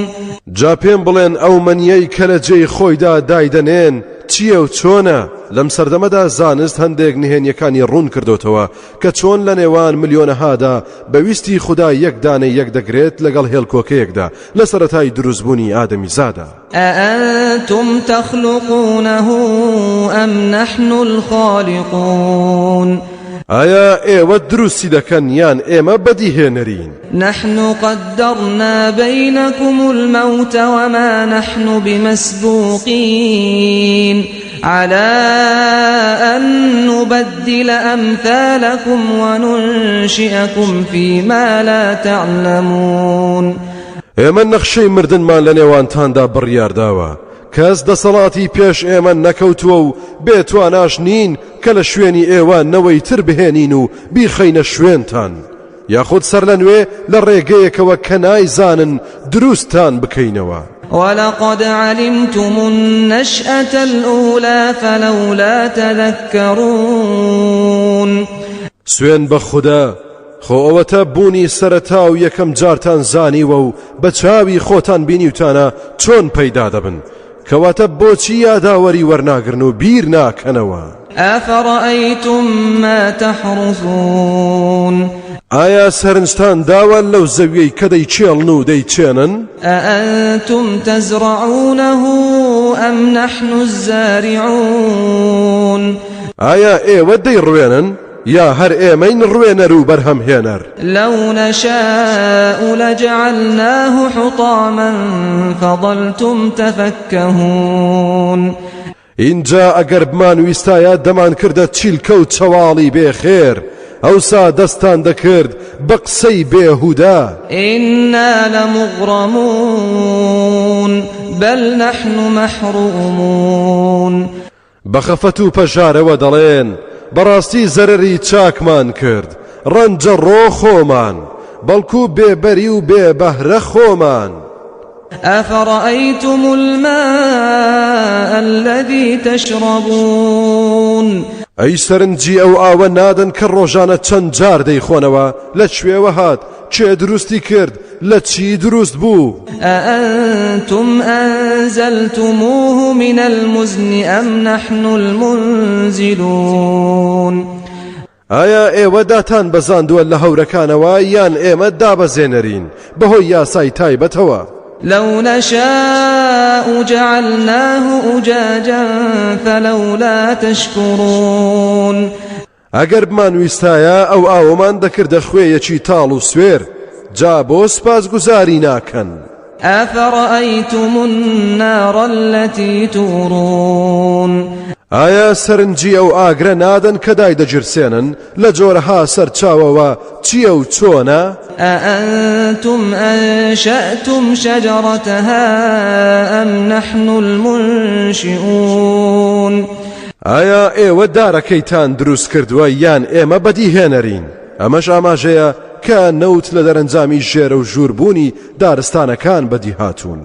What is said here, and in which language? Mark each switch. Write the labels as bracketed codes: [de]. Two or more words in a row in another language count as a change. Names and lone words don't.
[ckb] جا پێم بڵێن ئەو مەنیەی کە لە جێی خۆیدا دایدەنێن چییە و چۆنە لەم سەردەمەدا زانست هەندێک نهێنیەکانی ڕوون کردوتەوە کە چۆن لە نێوان ملیۆنەهادا بەویستی خوددا یەک دانەی یەک دەگرێت لەگەڵ هێڵکۆکەیەکدا لە سەرەتای دروستبوونی ئادەمیزادا [ar] ئەئەنتم تەخلوقونەه ئەم نەحن الخالیقون [ckb] ئایا ئێوە دروستی دەکەن یان ئێمە بەدیهێنەرین؟ [ar] نحن قدرنا بينكم الموت وما نحن بمسبوقين على أن نبدل أمثالكم وننشئكم فيما لا تعلمون. [ckb] ئێمە نەخشەی مردنمان لە نێوانتاندا بڕیارداوە، کەس دەسەڵاتی پێش ئێمە نەکەوتووە و بێتواناش نین کە لە شوێنی ئێوە نەوەی تر بهێنین و بیخەینە شوێنتان، یاخود سەر لە نوێ لە ڕێگەیەکەوە کە نایزانن دروستان بکەینەوە. [ar] ولقد علمتم النشأة الأولى فلولا تذكرون. [ckb] سوێن بە خوددا، خۆ ئەوەتە بوونی سەرەتا و یەکەم جارتان زانیوە و بە چاوی خۆتان بینیوتانە چۆن پەیدا دەبن، کەواتە بۆچی یاداوەری وەرناگرن و بیر ناکەنەوە؟ [ar] أفرأيتم ما تحرثون. [ckb] ئایا سەرنجتان داوە لەو زەویەی کە دەیچێڵن و دەیچێنن؟ [ar] أأنتم تزرعونه أم نحن الزارعون. [ckb] ئایا ئێوە دەیڕوێنن یا هەر ئێمەین ڕوێنەر و بەرهەمهێنەر؟ [ar] لو نشاء لجعلناه حطاما فظلتم تفكهون. [ckb] اینجا ئەگەر بمان ویستایە دەمان کردە چیلکە و چەواڵی بێخێر، ئەوسا دەستان دەکرد بە قسەی بێهودا. [ar] إنا لمغرمون بل نحن محرومون. [ckb] بەخەفەت و پەژارەوە دەڵێن بەڕاستی زەرەری چاکمان کرد، ڕەنجە ڕۆ خۆمان، بەڵکو بێبەری و بێبەهرە خۆمان. [ar] أفرأيتم الماء الذي تشربون. [ckb] ئەی سەرنجی ئەو ئاوە نادن کە ڕۆژانە چەند جار دەیخۆنەوە، لە کوێوە هات، چێ دروستی کرد، لە چی دروست بوو؟ [ar] أأنتم أنزلتموه من المزن أم نحن المنزلون. [ckb] ئایا ئێوە داتان بەزاندووە لە هەورەکانەوە یان ئێمە دابەزێنەرین بەهۆی یاسای تایبەتەوە؟ [ar] لو نشاء جعلناه أجاجا فلولا تشكرون. [ckb] ئەگەر بمان ویستایە ئەو ئاوەمان دەکردە خوێیەکی تاڵ و سوێر، جا بۆ سپاسگوزاری ناکەن؟ [ar] أفرأيتم النار التي تورون. [ckb] ئایا سەرنجی ئەو ئاگرە نادەن کە دایدەجرسێنن لە جۆرەها سەرچاوەوە چییە و چۆنە؟ [ar] أأنتم أنشأتم شجرتها أم نحن المنشئون. [ckb] ئایا ئێوە دارەکەیتان دروست کردووە یان ئێمە بەدیهێنەرین؟ ئەمەش ئاماژەیە کە نەوت لە دەرەنجامی ژێرە و ژووربوونی دارستانەکان بەدی هاتوون.